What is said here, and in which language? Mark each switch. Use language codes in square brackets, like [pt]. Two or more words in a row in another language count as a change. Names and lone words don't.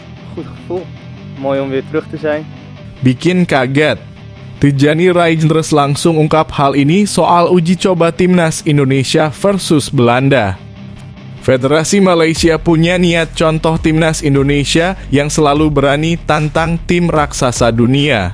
[nl] goed gevoel. Mooi om weer terug te zijn. [id] Bikin kaget. Tijjani Reijnders langsung ungkap hal ini soal uji coba timnas Indonesia versus Belanda. Federasi Malaysia punya niat contoh timnas Indonesia yang selalu berani tantang tim raksasa dunia.